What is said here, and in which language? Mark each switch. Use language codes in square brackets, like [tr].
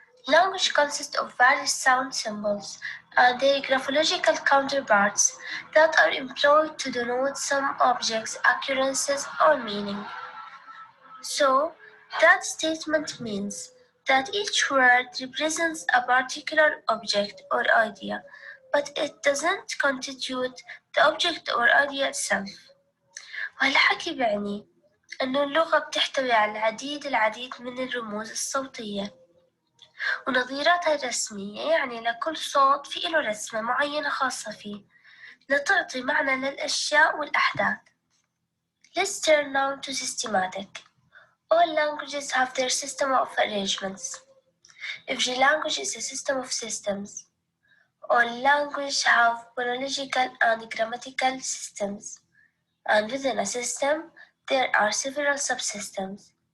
[en] Language consists of various sound symbols and their graphological counterparts that are employed to denote some objects, occurrences, or meaning. So, that statement means that each word represents a particular object or idea, but it doesn't constitute the object or idea itself. [ar] وهالحكي بيعني أنه اللغة بتحتوي على العديد من الرموز الصوتية ونظيراتها الرسمية، يعني لكل صوت في له رسمة معينة خاصة فيه لتعطي معنى للأشياء والأحداث. [en] Let's turn now to systematic. All languages have their system of arrangements. Every language is a system of systems. All languages have phonological and grammatical systems, and within a system, there are several subsystems.